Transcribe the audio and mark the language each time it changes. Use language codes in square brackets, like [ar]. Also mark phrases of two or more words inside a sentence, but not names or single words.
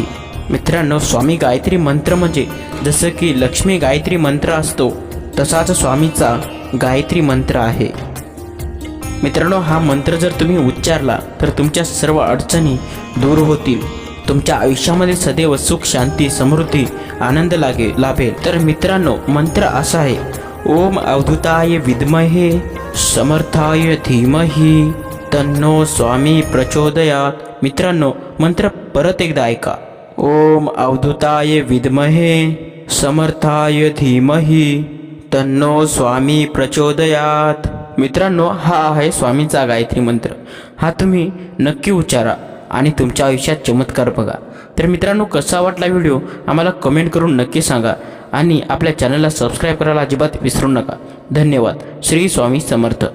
[mr] मित्रांनो, स्वामी गायत्री मंत्र म्हणजे जसं की लक्ष्मी गायत्री मंत्र असतो तसाच स्वामीचा गायत्री मंत्र आहे. मित्रांनो, हा मंत्र जर तुम्ही उच्चारला तर तुमच्या सर्व अडचणी दूर होतील. तुमच्या आयुष्यामध्ये सदैव सुख, शांती, समृद्धी, आनंद लाभेल. तर मित्रांनो, मंत्र असा आहे: [sa] ओम अवधूताय विद्महे समर्थाय धीमहि तन्नो स्वामी प्रचोदयात. [mr] मित्रांनो, मंत्र परत एकदा ऐका: [sa] ओम अवधूताय विद्महे समर्थाय धीमहि तन्नो स्वामी प्रचोदयात. [mr] मित्रांनो, हा आहे स्वामींचा गायत्री मंत्र. हा तुम्ही नक्की उच्चारा आणि तुमच्या आयुष्यात चमत्कार बघा. तर मित्रांनो, कसा वाटला व्हिडिओ आम्हाला कमेंट करून नक्की सांगा आणि आपल्या चॅनलला सबस्क्राईब करायला अजिबात विसरू नका. धन्यवाद. श्री स्वामी समर्थ.